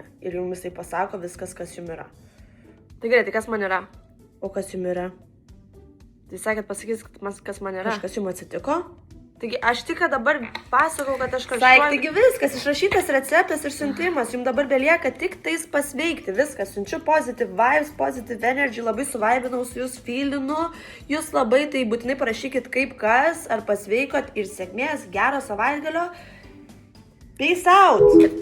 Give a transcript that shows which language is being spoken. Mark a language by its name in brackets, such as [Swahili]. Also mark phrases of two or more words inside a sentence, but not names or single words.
[Lithuanian] Ir jums jisai pasako viskas, kas jums yra. Tai gerai, tai kas man yra? O kas jums yra? Tai sakėt, pasakysit, kas man yra. Kažkas jums atsitiko? Taigi aš tik dabar pasakau, kad aš kažką... Taigi viskas, išrašytas receptas ir siuntimas, jums dabar belieka tik tais pasveikti, viskas, siunčiu [English] positive vibes, positive energy, [Lithuanian] labai suvaibinau su jūs, feelinu, jūs labai, tai būtinai parašykit kaip kas, ar pasveikot ir sėkmės, gero savaitgalio, [English] peace out!